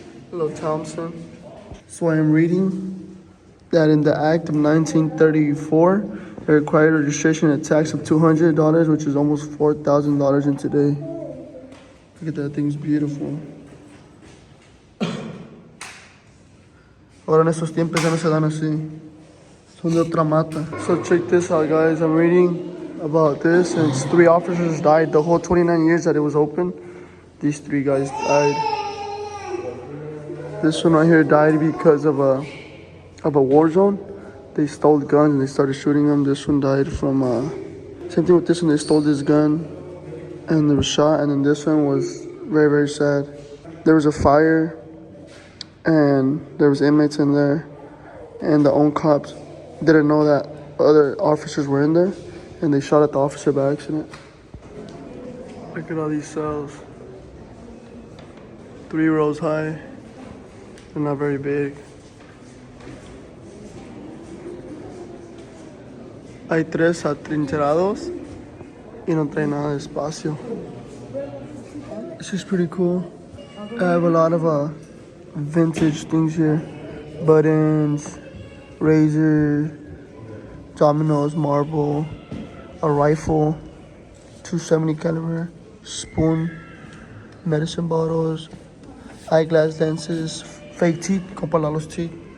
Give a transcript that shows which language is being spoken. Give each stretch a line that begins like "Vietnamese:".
English: Hello, Thompson. So I am reading that in the Act of 1934, it required registration and a tax of $200, which is almost $4,000 in today. Look at that, thing's beautiful.
Spanish: Ahora en estos tiempos ya no se dan así. Son de otra mata.
English: So check this out, guys. I'm reading about this, and it's 3 officers died. The whole 29 years that it was open, these 3 guys died. This one right here died because of a war zone. They stole guns and they started shooting them. This one died from same thing with this one. They stole this gun and they were shot. And then this one was very, very sad. There was a fire and there was inmates in there, and the own cops didn't know that other officers were in there, and they shot at the officer by accident. Look at all these cells. 3 rows high. They're not very big.
Spanish: Hay 3 atrincherados y no trae nada de espacio.
English: It's just pretty cool. I have a lot of vintage things here. Buttons, razor, dominoes, marble, a rifle, 270 caliber, spoon, medicine bottles, eyeglass lenses, fake teeth,
Spanish: comprar los
English: teeth.